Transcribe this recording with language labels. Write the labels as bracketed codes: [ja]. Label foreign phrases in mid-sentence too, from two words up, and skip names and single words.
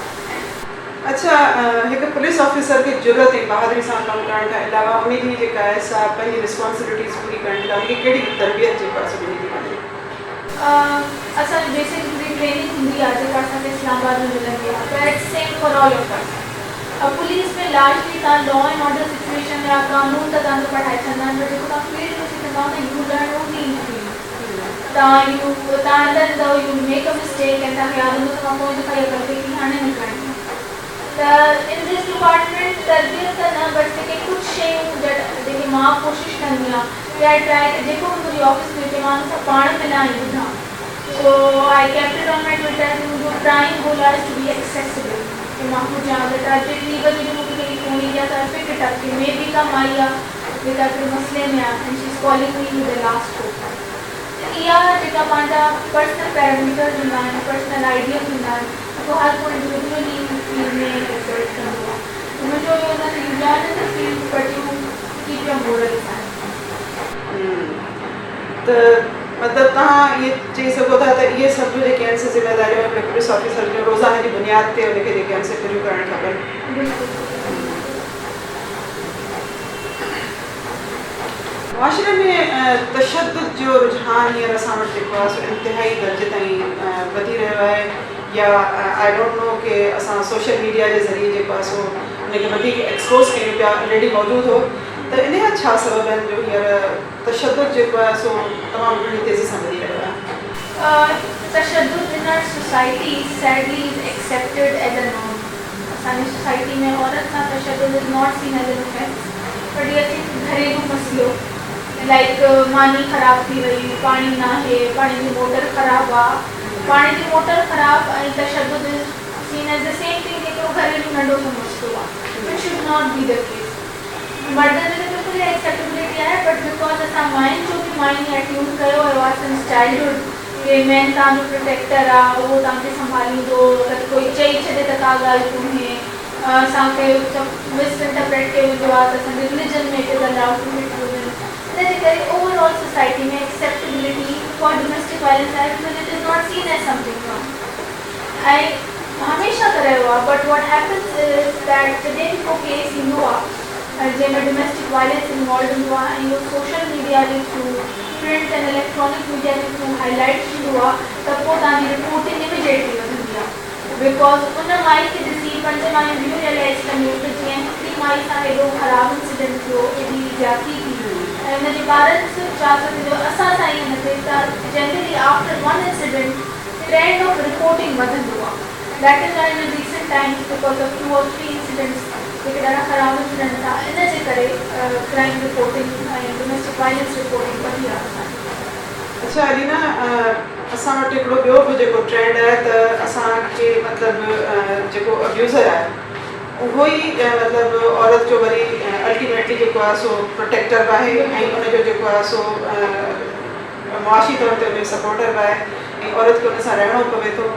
[sd] अच्छा हिकु [en] police officer [sd] खे ज़रूरत आहे बहादुरी सां कमु करण खां अलावा उन जी जेका आहे सा पंहिंजी रिस्पॉन्सिबिलिटीज़ पूरी करण लाइ उनखे कहिड़ी तरबियत जे पास मिली थी वञे असांजी बेसिक पूरी ट्रेनिंग हूंदी आहे जेका असांखे इस्लामाबाद में मिलंदी आहे पर [en] it's same for all of us [sd] पुलिस में लार्जली तव्हां [en] law and order situation [sd] या कानून त तव्हांखे पढ़ाए छॾंदा आहिनि पर जेको तव्हां फील्ड में सिखंदा न [en] you learn only in field [sd] तव्हां अंदरि ईंदव [en] you make a mistake [sd] ऐं तव्हांखे यादि हूंदो त मां पोइ दफ़ा इहा ग़लती की हाणे न करणी त [en] in this department [sd] तरबियत त न बट जेके कुझु शयूं जेके मां कोशिशि कंदी आहियां या ट्राए जेको बि मुंहिंजी ऑफिस में हुजे मां हुन सां पाण मिलां ऐं ॿुधां [en] so I kept it on my Twitter [sd] कि मुंहिंजो प्राइम गोल आहे [en] to be accessible [sd] कि मां हुजां अगरि टारगेट लीवर जी मूंखे कहिड़ी फ़ोन ईंदी आहे त [en] I pick it up [sd] कि [en] may be [sd] कमु आई आहे जेका हिकिड़े मसइले में आहे [en] and she is calling me with the last hope [sd] इहा जेका पंहिंजा [en] personal parameters [sd] हूंदा आहिनि [en] personal ideas [sd] हूंदा आहिनि पोइ हर कोई इंडिविजुअली फील्ड में एक्सपर्ट कंदो आहे त मुंहिंजो इहो न [en] you learn in the field but you keep your moral [sd] त मतिलबु तव्हां इहे चई सघो था त इहे सभु जेके आहिनि से ज़िम्मेदारियूं हिकिड़े [en] police officer [sd] जो रोज़ाने जी बुनियाद ते उनखे जेके आहिनि से पूरियूं करणु खपनि बिल्कुलु मुआशरे में तशद्दुद जो रुझान हींअर असां वटि जेको आहे सो इंतिहाई दर्जे ताईं वधी रहियो आहे या [en] I don't know [sd] कि असां [en] social media [sd] जे ज़रिए जेको आहे सो उनखे वधीक एक्सपोज़ कयूं पिया ऑलरेडी मौजूदु हो त इन जा छा सबब आहिनि जो हींअर तशद्दुद जेको आहे सो तमामु घणी तेज़ी सां वधी रहियो आहे तशद्दुद [en] in our society sadly is accepted as a norm [sd] असांजी सोसाइटी में औरत सां तशद्दुद [en] is not seen as an offense but [sd] इहा घरेलू मसइलो लाइक मानी ख़राब थी वई पाणी न आहे पाणी जी मोटर ख़राबु आहे पाणी जी मोटर ख़राबु ऐं तशद्दुद [en] seen as the same thing [sd] जेको घरेलू नंढो सो मसइलो आहे [en] it should not be the case [sd] मर्दनि में त बिल्कुलु एक्सेप्टेबिलिटी आहे [en] but because [sd] असां माइनि जो बि माइनि एट्यूड कयो हुयो आहे [en] since childhood [sd] कि मैन तव्हांजो प्रोटेक्टर आहे उहो तव्हांखे संभालींदो अगरि कोई चई छॾे त का ॻाल्हि कोन्हे असांखे मिसइंटरप्रेट कयो वियो आहे त असांजे रिलीजन में [en] it is allowed to hit women [sd] इनजे करे [en] overall society [sd] में [en] acceptability for domestic violence [sd] आहे [en] because it is not seen as something wrong [sd] ऐं हमेशह त रहियो आहे [en] but what happens is that [sd] जॾहिं बि को केस ईंदो आहे जंहिंमें [en] domestic violence involve [sd] हूंदो आहे ऐं इहो [en] social media [sd] जे थ्रू [en] print and electronic media [sd] जे थ्रू हाईलाइट थींदो आहे त पोइ तव्हांजी रिपोर्टिंग इमीडिएटली वधंदी आहे बिकॉज उन माई खे ॾिसी पंज मायूं ॿियूं रियलाइज़ कंदियूं त जीअं हिकिड़ी माई सां हेॾो ख़राबु इंसिडेंट थियो एॾी ज्यादती थी ऐं हुनजे ॿारनि सां छा थींदो असां सां ईअं न थिए त [en] generally after one incident trend of reporting [sd] वधंदो आहे. [en] that is why in recent times because of [sd] 2 or 3 इंसिडेंट्स जेके ॾाढा ख़राब इंसिडेंट था इन जे करे [en] crime reporting [sd] ऐं [en] domestic violence reporting [sd] वधी आहे. अच्छा अलीना, असां वटि हिकिड़ो ॿियो बि जेको ट्रेंड आहे त असांखे मतिलबु जेको अब्यूज़र आहे उहो ई मतिलबु औरत जो वरी अल्टीमेटली जेको आहे सो प्रोटेक्टर बि आहे ऐं उनजो जेको आहे सो मुआशी तौर ते उनजो सपोर्टर बि आहे ऐं औरत खे उन सां रहणो पवे थो.